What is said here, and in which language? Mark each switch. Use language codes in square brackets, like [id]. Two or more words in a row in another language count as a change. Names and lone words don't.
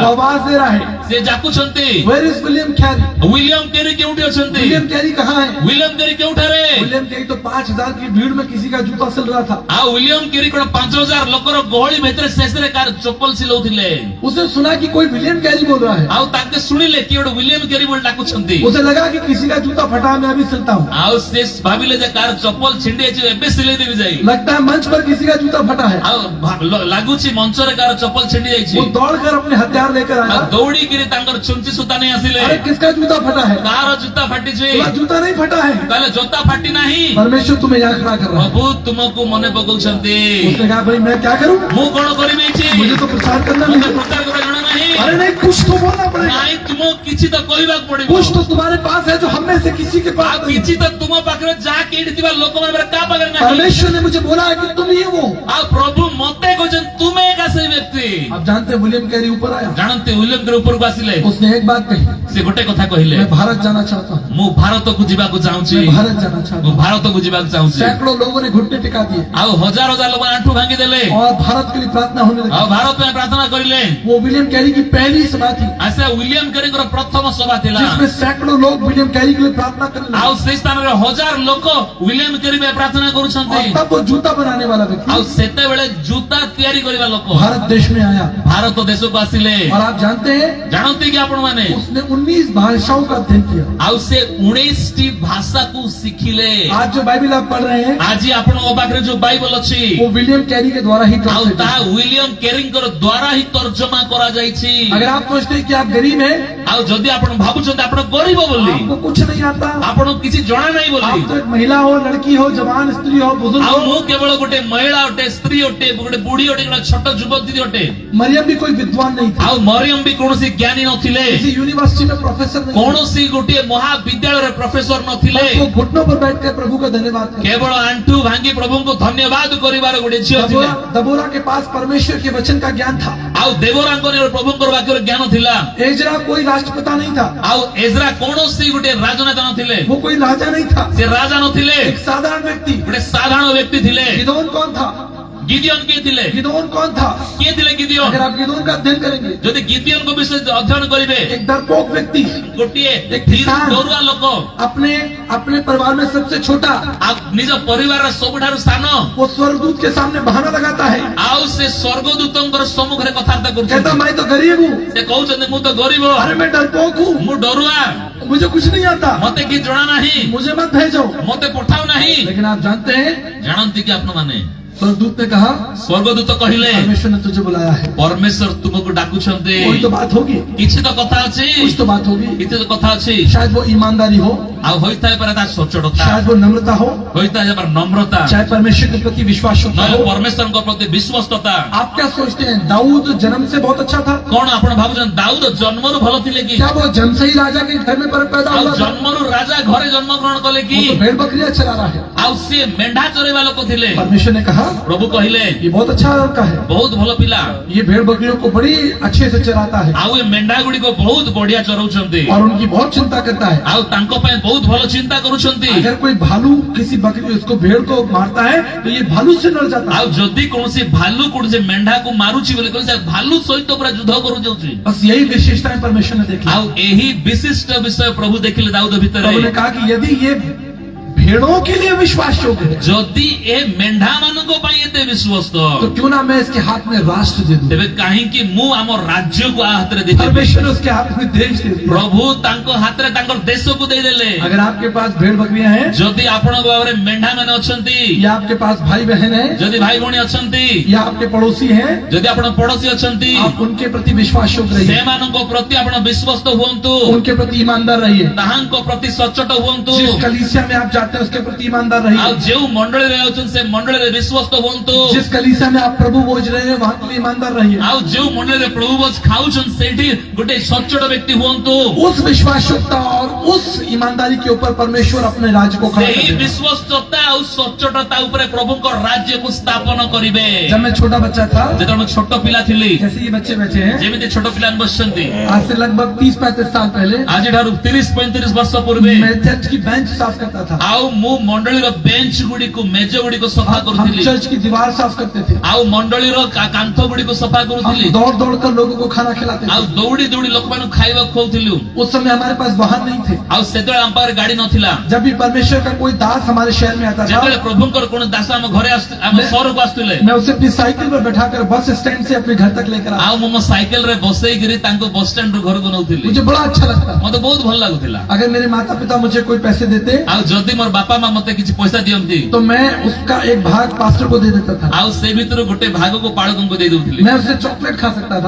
[hi] वो आवाज दे रहा है, [or] ସେ ଡାକୁଛନ୍ତି, [en] Where is William Carey. [or] ୱିଲିୟମ କେରି କେଉଁଠି ଅଛନ୍ତି? [hi] विलियम कैरी कहाँ है। [or] ୱିଲିୟମ କେରି କେଉଁଠାରେ? [hi] विलियम कैरी तो 5000 की भीड़ में किसी का जूता सिल रहा था। [or] ଆଉ ୱିଲିୟମ କେରି କଣ 5000 ଲୋକର ଗହଳି ଭିତରେ ଶେଷରେ କାର ଚପଲ ସିଲଉଥିଲେ। [hi] उसे सुना कि कोई विलियम कैरी बोल रहा है, [or] ଆଉ ତାଙ୍କେ ଶୁଣିଲେ କି ଗୋଟେ ୱିଲିୟମ କେରି ବୋଲି ଡାକୁଛନ୍ତି। [hi] उसे लगा कि किसी का जूता फटा है, मैं अभी सिलता हूँ। [or] ଆଉ ସେ ଭାବିଲେ ଯେ କାର ଚପଲ ଛିଣ୍ଡି ଯାଇଛି, ଏବେ ସିଲେଇ ଦେବି ଯାଇ। [hi] लगता है मंच पर किसी का जूता फटा है। [or] ଆଉ ଲାଗୁଛି ମଞ୍ଚରେ କାର ଚପଲ ଛିଣ୍ଡି ଯାଇଛି। [hi] वो दौड़कर अपने हथियार लेकर [or] ଆଉ [hi] आया। [or] ଦୌଡ଼ିକିରି ତାଙ୍କର ଛୁଞ୍ଚି ସୂତା ନେଇ ଆସିଲେ। [hi] अरे किसका जूता फटा है। [or] କାହାର ଜୁତା ଫାଟିଛି? [hi] बोला, जूता नहीं फटा है, [or] ତାହେଲେ ଜୋତା ଫାଟି ନାହିଁ। [hi] परमेश्वर तुम्हें यहाँ खड़ा कर रहा है। [or] ପ୍ରଭୁ ତୁମକୁ ମନେ ପକଉଛନ୍ତି। [hi] उसने कहा भाई मैं क्या करूँ, [or] ମୁଁ କଣ କରିବି ଏଠି? [hi] मुझे तो प्रचार करना [or] ମତେ [hi] नहीं। [or] ପ୍ରଚାର କରିବା ଜଣା ନାହିଁ। [hi] अरे नहीं, कुछ तो बोलना पड़ेगा, [or] ନାଇଁ ତୁମକୁ କିଛି ତ କହିବାକୁ ପଡିବ। [hi] कुछ तो तुम्हारे पास है जो हम में से किसी के [or] ଆଉ [hi] पास नहीं। [or] କିଛି ତ ତୁମ ପାଖରେ ଯାହା କେଇଠି ଥିବା ଲୋକମାନଙ୍କର କାହା ପାଖରେ ନାହିଁ। [hi] परमेश्वर ने मुझे बोला है कि तुम ही वो। [or] ଆଉ ପ୍ରଭୁ ମତେ କହିଛନ୍ତି ତୁମେ ଏକା ସେଇ ବ୍ୟକ୍ତି। [hi] आप जानते हैं विलियम कैरी ऊपर आया, [or] ଜାଣନ୍ତି ୱିଲିୟମ କେରି ଉପରକୁ ଆସିଲେ, [hi] उसने एक बात कही, [or] ସେ ଗୋଟେ କଥା କହିଲେ, [hi] मैं भारत जाना चाहता हूँ, [or] ମୁଁ ଭାରତକୁ ଯିବାକୁ ଚାହୁଁଛି, [hi] मैं भारत जाना चाहता [or] ମୁଁ [hi] हूँ। [or] ଭାରତକୁ ଯିବାକୁ ଚାହୁଁଛି। [hi] सैकड़ों लोगों ने घुटने टिका दिए [or] ଆଉ ହଜାର ହଜାର ଲୋକ ଆଣ୍ଠୁ ଭାଙ୍ଗିଦେଲେ, [hi] और भारत के लिए प्रार्थना होने [or] ଆଉ [hi] लगी। [or] ଭାରତ ପାଇଁ ପ୍ରାର୍ଥନା କରିଲେ। [hi] वो विलियम कैरी की पहली सभा थी [or] ଆଉ ସେ ୱିଲିୟମ କେରିଙ୍କର ପ୍ରଥମ ସଭା ଥିଲା। [hi] जिसमें सैकड़ों लोग विलियम कैरी के लिए प्रार्थना करने [or] ଆଉ [hi] लगे। [or] ସେଇ ସ୍ଥାନରେ ହଜାର ଲୋକ ୱିଲିୟମ କେରି ପାଇଁ ପ୍ରାର୍ଥନା କରୁଛନ୍ତି। [hi] और तब वो जूता बनाने वाला [or] ଆଉ [hi] व्यक्ति [or] ସେତେବେଳେ ଜୁତା ତିଆରି କରିବା ଲୋକ [hi] भारत देश में आया। [or] ଭାରତ ଦେଶକୁ ଆସିଲେ। [hi] और आप जानते हैं [or] ଜାଣନ୍ତି କି ଆପଣ ମାନେ, [hi] उसने 19 भाषाओं का अध्ययन किया। [or] ଆଉ ସେ 19ଟି ଭାଷାକୁ ଶିଖିଲେ। [hi] आज जो बाइबल आप पढ़ रहे हैं [or] ଆଜି ଆପଣଙ୍କ ପାଖରେ ଯୋଉ ବାଇବଲ ଅଛି, [hi] वो विलियम कैरी के द्वारा ही [or] ଆଉ [hi] translated [or] ତାହା [hi] है। [or] ୱିଲିୟମ କେରିଙ୍କର ଦ୍ଵାରା ହିଁ ତର୍ଜମା କରାଯାଇଛି। [hi] अगर आप सोचते हैं कि आप गरीब हैं, [or] ଆଉ ଯଦି ଆପଣ ଭାବୁଛନ୍ତି ଆପଣ ଗରିବ ବୋଲି, [hi] आपको कुछ नहीं आता, [or] ଆପଣଙ୍କୁ କିଛି ଜଣା ନାହିଁ ବୋଲି, [hi] आप तो एक महिला हो, लड़की हो, जवान स्त्री हो, बुजुर्ग [or] ଆଉ ମୁଁ [hi] हो, [or] କେବଳ ଗୋଟେ ମହିଳା ଅଟେ, ସ୍ତ୍ରୀ ଅଟେ, ଗୋଟେ ବୁଢୀ ଅଟେ, ଗୋଟେ ଛୋଟ ଯୁବତୀ ଅଟେ, [hi] मरियम भी कोई विद्वान नहीं था, [or] ଆଉ ମରିୟମ ବି କୌଣସି ଜ୍ଞାନୀ ନଥିଲେ, [hi] किसी यूनिवर्सिटी में प्रोफेसर नहीं थे, [or] କୌଣସି ଗୋଟିଏ ମହାବିଦ୍ୟାଳୟରେ ପ୍ରଫେସର ନଥିଲେ, [hi] बस वो घुटनों पर बैठकर प्रभु का धन्यवाद करते। [or] କେବଳ ଆଣ୍ଠୁ ଭାଙ୍ଗି ପ୍ରଭୁଙ୍କୁ ଧନ୍ୟବାଦ କରିବାର ଗୋଟେ ଝିଅ ଥିଲେ। [hi] दबोरा के पास परमेश्वर के वचन का ज्ञान था। [or] ଆଉ ଦେବରାଙ୍କର ପ୍ରଭୁଙ୍କର ବାକ୍ୟର ଜ୍ଞାନ ଥିଲା। [hi] एजरा कोई राष्ट्रपिता नहीं था, [or] ଆଉ ଏଜ୍ରା କୌଣସି ଗୋଟେ ରାଜନେତା ନଥିଲେ, [hi] वो कोई राजा नहीं था, [or] ସେ ରାଜା ନଥିଲେ, [hi] एक साधारण व्यक्ति। [or] ଗୋଟେ ସାଧାରଣ ବ୍ୟକ୍ତି ଥିଲେ। [hi] गिदोन कौन था? [or] ଗିଦିଓନ କିଏ ଥିଲେ? [hi] गिदोन कौन था? [or] କିଏ ଥିଲେ ଗିଦିଓନ? [hi] अगर आप गिदोन का अध्ययन करेंगे, [or] ଯଦି ଗିଦିଓନଙ୍କ ବିଷୟରେ ଅଧ୍ୟୟନ କରିବେ, [hi] एक डरपोक व्यक्ति, [or] ଗୋଟିଏ ଏକ କିସାନ। ଡରୁଆ ଲୋକ, [hi] अपने अपने परिवार में सबसे छोटा, [or] ଆଉ ନିଜ ପରିବାରର ସବୁଠାରୁ ସାନ, [hi] वो स्वर्गदूत के सामने बहाना लगाता है, [or] ଆଉ ସେ ସ୍ୱର୍ଗଦୂତଙ୍କର ସମ୍ମୁଖରେ କଥାବାର୍ତ୍ତା [hi] कहता [or] କରୁଛନ୍ତି। [hi] मैं तो गरीब हूँ, [or] ସେ କହୁଛନ୍ତି ମୁଁ ତ ଗରିବ, [hi] अरे मैं डरपोक हूँ, [or] ମୁଁ ଡରୁଆ, [hi] मुझे कुछ नहीं आता, [or] ମତେ କିଛି ଜଣା ନାହିଁ, [hi] मुझे मत भेजो। [or] ମତେ ପଠାଉ ନାହିଁ। [hi] लेकिन आप जानते हैं, [or] ଜାଣନ୍ତି କି ଆପଣମାନେ, [hi] स्वर्गदूत ने कहा [or] ସ୍ୱର୍ଗଦୂତ କହିଲେ [hi] परमेश्वर ने तुझे बुलाया है, [or] ପରମେଶ୍ୱର ତୁମକୁ ଡାକୁଛନ୍ତି। [hi] कोई तो बात होगी, [or] କିଛି ତ କଥା ଅଛି, [hi] कुछ तो बात होगी, [or] କିଛି ତ କଥା ଅଛି। [hi] शायद वो ईमानदारी हो, [or] ଆଉ ହୋଇଥାଏ ପାରେ ତା ସଚ୍ଚୋଟତା, [hi] शायद वो नम्रता हो, [or] ହୋଇଥାଏ ପାରେ नम्रता, [hi] चाहे परमेश्वर के प्रति विश्वास हो। [or] ନହେଲେ ପରମେଶ୍ୱରଙ୍କ ପ୍ରତି ବିଶ୍ୱସ୍ତତା। [hi] आप क्या सोचते हैं, दाऊद जन्म से बहुत अच्छा था? [or] କଣ ଆପଣ ଭାବୁଛନ୍ତି ଦାଉଦ ଜନ୍ମରୁ ଭଲ ଥିଲେ କି? [hi] क्या वो जन्म से ही राजा के घर में पैदा [or] ଆଉ [hi] हुआ था? [or] ଜନ୍ମରୁ ରାଜା ଘରେ ଜନ୍ମଗ୍ରହଣ କଲେ କି? [hi] वो तो भेड़ बकरियां चला रहा है। [or] ଆଉ ସିଏ ମେଣ୍ଢା ଚରେଇବା ଲୋକ ଥିଲେ। [hi] परमेश्वर ने कहा [or] ପ୍ରଭୁ କହିଲେ [hi] ये बहुत अच्छा लड़का है, [or] ବହୁତ ଭଲ ପିଲା, [hi] ये भेड़ बकरियों को बड़ी अच्छे से चराता है [or] ଆଉ ଏ ମେଣ୍ଢା ଗୁଡିକ ବହୁତ ବଢିଆ ଚରଉଛନ୍ତି, [hi] और उनकी बहुत चिंता करता है। [or] ଆଉ ତାଙ୍କ ପାଇଁ ବହୁତ ଭଲ ଚିନ୍ତା କରୁଛନ୍ତି। [hi] अगर कोई भालू किसी बकरी उसको भेड़ को मारता है तो ये भालू से लड़ जाता [or] ଆଉ [hi] है। [or] ଯଦି କୌଣସି ଭାଲୁ କୌଣସି ମେଣ୍ଢାକୁ ମାରୁଛି ବୋଲି କହିଲେ ସେ ଭାଲୁ ସହିତ ପୁରା ଯୁଦ୍ଧ କରୁଯାଉଛି। [hi] बस यही विशेषताएं परमेश्वर ने देखी। [or] ଆଉ ଏହି ବିଶିଷ୍ଟ ବିଷୟ ପ୍ରଭୁ ଦେଖିଲେ ଦାଉଦ ଭିତରେ। [hi] प्रभु ने कहा कि यदि ये भेड़ों के लिए विश्वास योग्य है [or] ଯଦି ଏ ମେଣ୍ଢା ମାନଙ୍କ ପାଇଁ ଏତେ ବିଶ୍ୱସ୍ତ, [hi] तो क्यों ना मैं इसके हाथ में राष्ट्र दे दूं। [or] ତେବେ କାହିଁକି ମୁଁ ଆମ ରାଜ୍ୟକୁ ଆ ହାତରେ ଦେଇଦେବି? [hi] परमेश्वर ने उसके हाथ में देश दे दिया। [or] ପ୍ରଭୁ ତାଙ୍କ ହାତରେ ତାଙ୍କର ଦେଶକୁ ଦେଇଦେଲେ। [hi] अगर आपके पास भेड़ बकरियां हैं, [or] ଯଦି ଆପଣଙ୍କ ଭାବରେ ମେଣ୍ଢା ମାନେ ଅଛନ୍ତି, [hi] या आपके पास भाई बहन है, [or] ଯଦି ଭାଇ ଭଉଣୀ ଅଛନ୍ତି, [hi] या आपके पड़ोसी हैं, [or] ଯଦି ଆପଣ ପଡୋଶୀ ଅଛନ୍ତି, [hi] आप उनके प्रति विश्वास योग्य रहिए, [or] ସେମାନଙ୍କ ପ୍ରତି ଆପଣ ବିଶ୍ୱସ୍ତ ହୁଅନ୍ତୁ, [hi] उनके प्रति ईमानदार रहिए। [or] ତାହାଙ୍କ ପ୍ରତି ସଚ୍ଚୋଟ हुଅନ୍ତୁ। [hi] जिस कलीसिया में आप जाते हैं उसके प्रति ईमानदार रहिए। [or] ଆଉ ଯେଉଁ ମଣ୍ଡଳୀରେ ଯାଉଛନ୍ତି ସେ ମଣ୍ଡଳୀରେ ବିଶ୍ୱସ୍ତ ହୁଅନ୍ତୁ। [hi] जिस कलीसिया में आप प्रभु भोज रहे हैं वहां के लिए ईमानदार रहिए। [or] ଆଉ ଯେଉଁ ମଣ୍ଡଳୀରେ ପ୍ରଭୁ ଭୋଜ ଖାଉଛନ୍ତି ସେଇଠି ଗୋଟେ ସଚ୍ଚୋଟ ବ୍ୟକ୍ତି ହୁଅନ୍ତୁ। [hi] उस विश्वासयोग्यता और उस ईमानदारी के ऊपर परमेश्वर अपने राज्य को खड़ा [or] ସେହି [hi] करेगा। [or] ବିଶ୍ୱସ୍ତତା ଆଉ ସଚ୍ଚୋଟତା ଉପରେ ପ୍ରଭୁଙ୍କ ରାଜ୍ୟକୁ ସ୍ଥାପନ କରିବେ। [hi] जब मैं छोटा बच्चा था, [or] ଯେତେବେଳେ ମୁଁ ଛୋଟ ପିଲା ଥିଲି, [hi] जैसे ये बच्चे बैठे हैं, [or] ଯେମିତି ଛୋଟ ପିଲାମାନେ ବସିଛନ୍ତି, [hi] आज से लगभग 30-35 साल पहले [or] ଆଜିଠାରୁ 30-35 ବର୍ଷ ପୂର୍ବେ [hi] मैं चर्च की बेंच साफ करता था। [or] ଆଉ ମୁଁ ମଣ୍ଡଳୀର ବେଞ୍ଚ ଗୁଡିକୁ ମେଜ ଗୁଡିକୁ ସଫା [hi] हम [or] କରୁଥିଲି, [hi] चर्च की दीवार साफ करते थे। [or] ଆଉ ମଣ୍ଡଳୀର କାନ୍ଥ ଗୁଡିକୁ ସଫା କରୁଥିଲି, [hi] हम दौड़ दौड़ कर लोगों को खाना खिलाते [or] ଆଉ [hi] थे। [or] ଦୌଡ଼ି ଦୌଡ଼ି ଲୋକମାନଙ୍କୁ ଖାଇବାକୁ ଖୋଉଥିଲୁ। [hi] उस समय हमारे पास वाहन नहीं थे। [or] ଆଉ ସେତେବେଳେ ଆମ ପାଖରେ ଗାଡି ନଥିଲା। [hi] जब भी परमेश्वर का कोई दास हमारे शहर में आता था, [or] ଯେତେବେଳେ ପ୍ରଭୁଙ୍କର କୌଣସି ଦାସ ଆମ ଘରେ ଆମ ସହରକୁ ଆସୁଥିଲେ, [hi] मैं उसे अपनी साइकिल पर बैठाकर बस स्टैंड से अपने घर तक लेकर आता। [or] ଆଉ ମୁଁ ମୋ ସାଇକେଲ ରେ ବସେଇକିରି ତାଙ୍କୁ ବସ ଷ୍ଟାଣ୍ଡ ରୁ ଘରକୁ ନଉଥିଲି। [hi] मुझे बड़ा अच्छा लगता। [or] ମତେ ବହୁତ ଭଲ ଲାଗୁଥିଲା। [hi] अगर मेरे माता पिता मुझे कोई पैसे देते [or] ଆଉ ଯଦି ମୋର ବାପା ମା ମତେ କିଛି ପଇସା ଦିଅନ୍ତି, [hi] तो मैं उसका एक भाग पास्टर को दे देता था। [or] ଆଉ ସେ ଭିତରୁ ଗୋଟେ ଭାଗକୁ ପାଳକଙ୍କୁ ଦେଇ ଦଉଥିଲି। [hi] मैं उससे चॉकलेट खा सकता था,